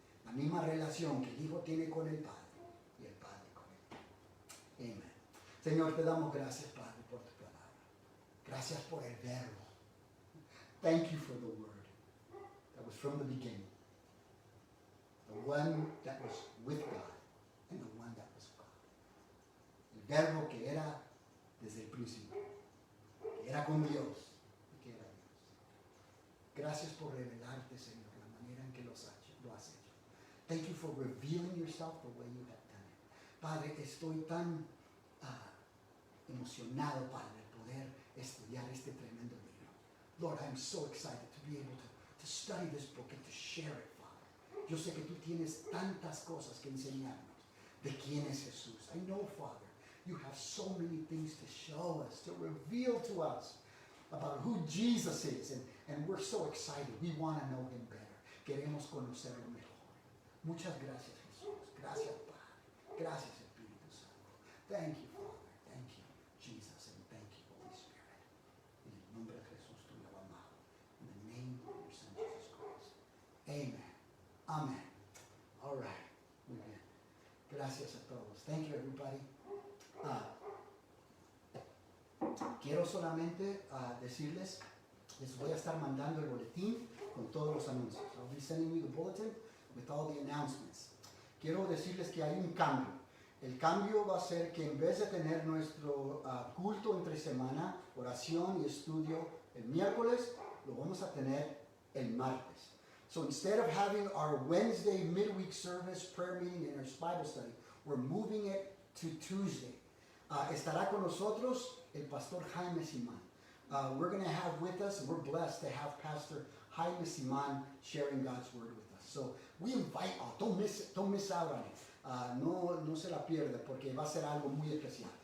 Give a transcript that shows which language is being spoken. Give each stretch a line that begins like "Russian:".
Spanish: La misma relación que el Hijo tiene con el Padre y el Padre con Él. Amén. Señor, te damos gracias, Padre, por tu palabra. Gracias por el verbo.
English: Thank you for the word that was from the beginning. The one that was with God and the one that was God.
Spanish: El verbo que era desde el principio, que era con Dios y que era Dios. Gracias por revelarte, Señor, la manera en que lo has hecho.
English: Thank you for revealing yourself the way you have done it.
Spanish: Padre, estoy tan emocionado, Padre, de poder estudiar este tremendo libro.
English: Lord, I'm so excited to be able to study this book and to share it.
Spanish: Yo sé que tú tienes tantas cosas que enseñarnos de quién es Jesús.
English: I know, Father, you have so many things to show us, to reveal to us about who Jesus is. And we're so excited. We want to know Him better.
Spanish: Queremos conocerlo mejor. Muchas gracias, Jesús. Gracias, Padre. Gracias, Espíritu Santo.
English: Thank you, Father. Thank you, Jesus. And thank you, Holy Spirit.
Spanish: En el nombre de Jesús, tu Hijo amado.
English: In the name of your Son, Jesus Christ. Amen. Amen. All right.
Spanish: Muy bien. Gracias a todos.
English: Thank you, everybody.
Spanish: Quiero solamente decirles, les voy a estar mandando el boletín con todos los anuncios.
English: I'll be sending you the bulletin with all the announcements.
Spanish: Quiero decirles que hay un cambio. El cambio va a ser que en vez de tener nuestro culto entre semana, oración y estudio el miércoles, lo vamos a tener el martes.
English: So instead of having our Wednesday midweek service, prayer meeting, and our Bible study, we're moving it to Tuesday.
Spanish: Estará con nosotros el Pastor Jaime Simán.
English: We're going to have with us, and we're blessed to have Pastor Jaime Simán sharing God's Word with us. So we invite all, don't miss out on it.
Spanish: No se la pierda porque va a ser algo muy especial.